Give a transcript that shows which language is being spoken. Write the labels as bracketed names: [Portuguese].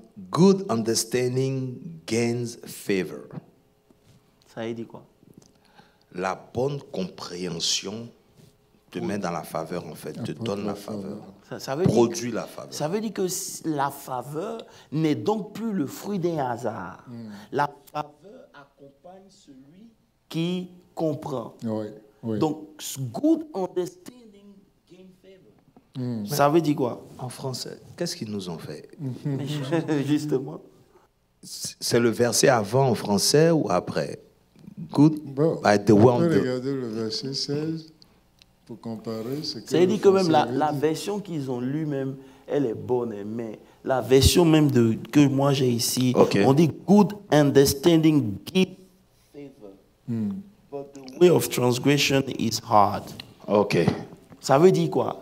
[English] Good understanding gains favor. [French] Ça veut dire quoi? La bonne compréhension te met dans la faveur, en fait, te donne la faveur. Ça veut produit la faveur. Ça veut dire que la faveur n'est donc plus le fruit d'un hasard. La faveur accompagne celui qui comprend. [English] Donc, good understanding gain favor. [French] Ça veut dire quoi? En français, qu'est-ce qu'ils nous ont fait? Justement. C'est le verset avant en français ou après? [English] Good by the way. [French] On peut regarder le verset 16 pour comparer. Ça veut dire que même la version qu'ils ont lue même, elle est bonne, mais la version même que moi j'ai ici, on dit [English] good understanding give favor, but the way of transgression is hard. [French] Ça veut dire quoi?